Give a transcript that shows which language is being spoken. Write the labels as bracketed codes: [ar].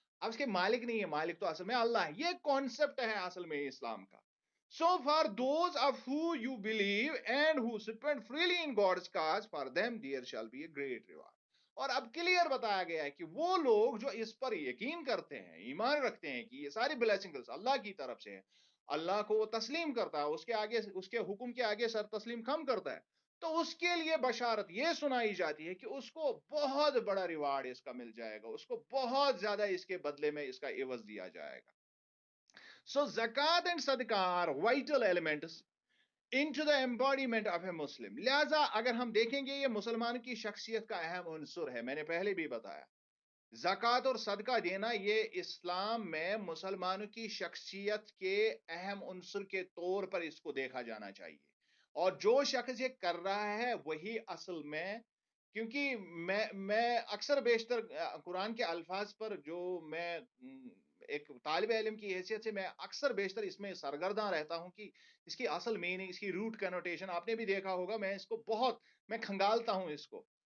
[ur] اب اس کے مالک نہیں ہے، مالک تو اصل میں اللہ ہے. یہ کانسیپٹ ہے اصل میں اسلام کا. [en] So for those of who you believe and who spend freely in God's cause, for them there shall be a great reward. [ur] اور اب کلیئر بتایا گیا ہے کہ وہ لوگ جو اس پر یقین کرتے ہیں، ایمان رکھتے ہیں کہ یہ ساری بلیسنگز اللہ کی طرف سے ہے، اللہ کو وہ تسلیم کرتا ہے، اس کے آگے، اس کے حکم کے آگے سر تسلیم کم کرتا ہے، تو اس کے لیے بشارت یہ سنائی جاتی ہے کہ اس کو بہت بڑا ریوارڈ اس کا مل جائے گا، اس کو بہت زیادہ اس کے بدلے میں اس کا عوض دیا جائے گا. [en] So zakat and sadaqah are vital elements into the embodiment of a Muslim. [ur] لہذا اگر ہم دیکھیں گے یہ مسلمان کی شخصیت کا اہم عنصر ہے. میں نے پہلے بھی بتایا زکوٰۃ اور صدقہ دینا یہ اسلام میں مسلمانوں کی شخصیت کے اہم عنصر کے طور پر اس کو دیکھا جانا چاہیے. اور جو شخص یہ کر رہا ہے وہی اصل میں، کیونکہ میں اکثر بیشتر قرآن کے الفاظ پر جو میں ایک طالب علم کی حیثیت سے میں اکثر بیشتر اس میں سرگرداں رہتا ہوں کہ اس کی اصل میننگ، اس کی روٹ کنوٹیشن آپ نے بھی دیکھا ہوگا، میں اس کو بہت میں کھنگالتا ہوں اس کو.